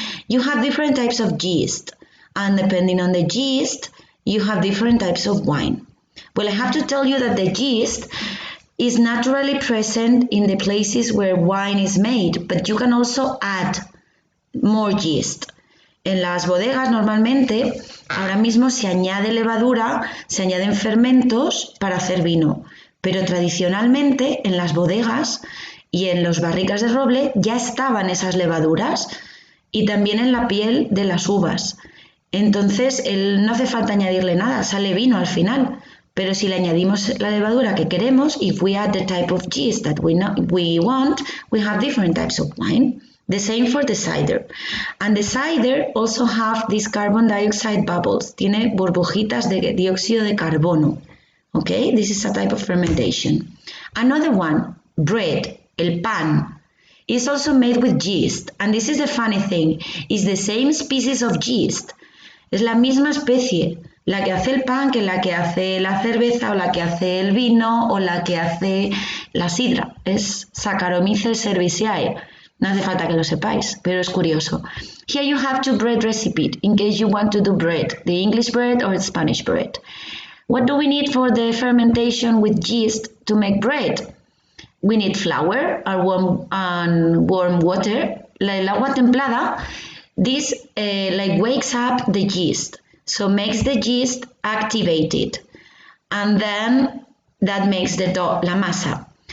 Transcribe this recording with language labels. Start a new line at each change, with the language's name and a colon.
English: You have different types of yeast, and depending on the yeast, you have different types of wine. Well, I have to tell you that the yeast is naturally present in the places where wine is made, but you can also add more yeast.
Spanish: En las bodegas normalmente ahora mismo se añade levadura, se añaden fermentos para hacer vino, pero tradicionalmente en las bodegas y en los barricas de roble ya estaban esas levaduras y también en la piel de las uvas. Entonces no hace falta añadirle nada, sale vino al final. Pero si le añadimos la levadura que queremos,
English: if we add the type of yeast that we want, we have different types of wine. The same for the cider. And the cider also have these carbon dioxide bubbles.
Spanish: Tiene burbujitas de dióxido de carbono.
English: Okay, this is a type of fermentation. Another one, bread, el pan, is also made with yeast. And this is the funny thing, it's the same species of yeast.
Spanish: Es la misma especie, la que hace el pan que la que hace la cerveza o la que hace el vino o la que hace la sidra. Es Saccharomyces cerevisiae. No hace falta que lo sepáis, pero es curioso.
English: Here you have two bread recipes in case you want to do bread, the English bread or the Spanish bread. What do we need for the fermentation with yeast to make bread? We need flour and warm water.
Spanish: El agua templada,
English: this wakes up the yeast, so makes the yeast activated, and then that makes the dough, la masa.